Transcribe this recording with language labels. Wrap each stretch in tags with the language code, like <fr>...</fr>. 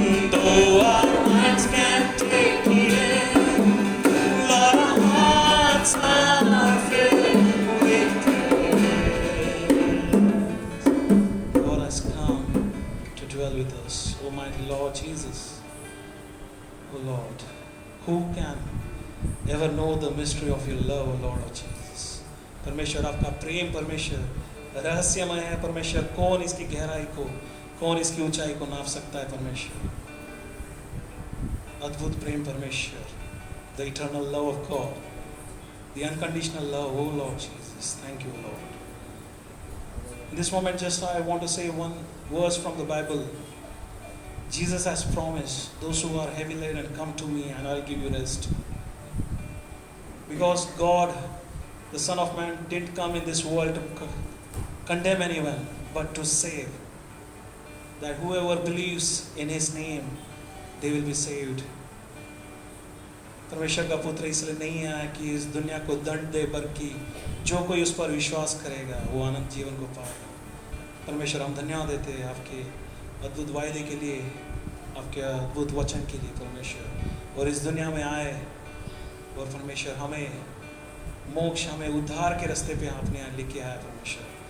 <en>Though our minds can't take it in, Lord, our hearts are filled with praise. God has come to dwell with us. Almighty Lord Jesus, O Lord, who can ever know the mystery of your love, O Lord of Jesus?</en> <hi>परमेश्वर, आपका प्रेम परमेश्वर रहस्यमय है परमेश्वर। कौन इसकी गहराई को, कौन इसकी ऊंचाई को नाप सकता है परमेश्वर? अद्भुत प्रेम परमेश्वर,</hi> <en>the eternal love of God, the unconditional love, oh Lord Jesus. Thank you, Lord. In this moment, just I want to say one verse from the Bible. Jesus has promised, those who are heavy laden, come to me and I'll give you rest. Because God, the Son of Man, didn't come in this world to condemn anyone, but to save. That whoever believes in His name, they will be saved.</en> <hi>परमेश्वर का पुत्र इसलिए नहीं आया कि इस दुनिया को दंड दे, बल्कि जो कोई उस पर विश्वास करेगा वो अनंत जीवन को पाएगा। परमेश्वर, हम धन्यवाद देते हैं आपके अद्भुत वायदे के लिए, आपके अद्भुत वचन के लिए परमेश्वर। और इस दुनिया में आए और परमेश्वर हमें मोक्ष, हमें उद्धार के रास्ते पे आपने लेके आया परमेश्वर।</hi>